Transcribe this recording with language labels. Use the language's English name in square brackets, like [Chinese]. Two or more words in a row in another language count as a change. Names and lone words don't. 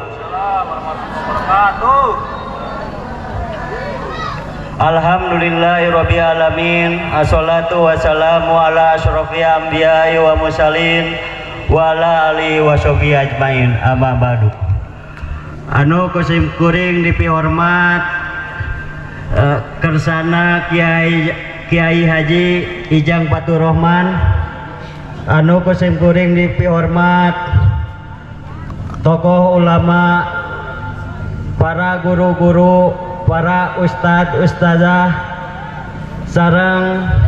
[Arabic] الحمد لله رب العالمين. والصلاة والسلام على أشرف الأنبياء والمرسلين وعلى آله وصحبه أجمعين. أما بعد. [Sundanese] Anu kusim kuring dipihormat kersana Kiai Kiai Haji Ijang Faturrahman anu kusim kuring dipihormat tokoh ulama, para guru-guru, para ustad-ustazah sareng